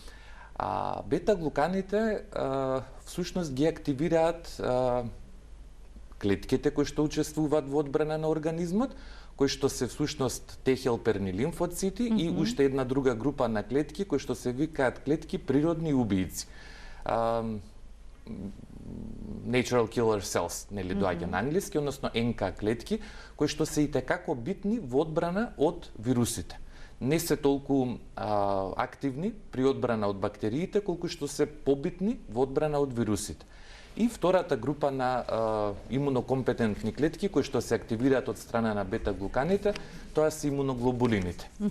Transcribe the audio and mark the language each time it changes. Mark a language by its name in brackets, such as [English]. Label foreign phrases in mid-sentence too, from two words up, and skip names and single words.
[Macedonian] Бета-глуканите всушност ги активираат клетките кои што учествуваат во одбрана на организмот, кои што се всушност Т-хелперни лимфоцити и уште една друга група на клетки кои што се викаат клетки природни убијци. [English] Natural killer cells, [Macedonian] доаѓа на англиски, односно НК клетки, кои што се итекако битни во одбрана од вирусите. Не се толку активни при одбрана од бактериите, колку што се побитни во одбрана од вирусите. И втората група на имунокомпетентни клетки, кои што се активираат од страна на бета-глуканите, тоа се имуноглобулините.